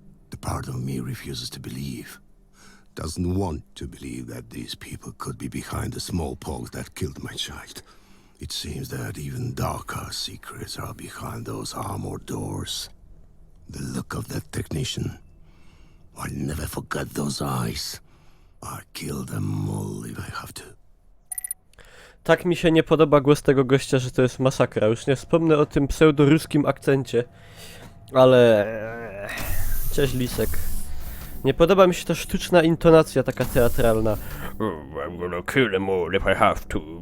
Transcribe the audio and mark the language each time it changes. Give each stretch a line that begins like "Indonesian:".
English: The part of me refuses to believe. Doesn't want to believe that these people could be behind the smallpox that killed my child. It seems that even darker secrets are behind those armored doors. The look of that technician. I'll never forget those eyes. I'll kill them all if I have to.
Polish: Tak mi się nie podoba głos tego gościa, że to jest masakra. Już nie wspomnę o tym pseudoruskim akcencie. Ale... Cześć Lisek. Nie podoba mi się ta sztuczna intonacja, taka teatralna.
English: I'm gonna kill them all if I have to.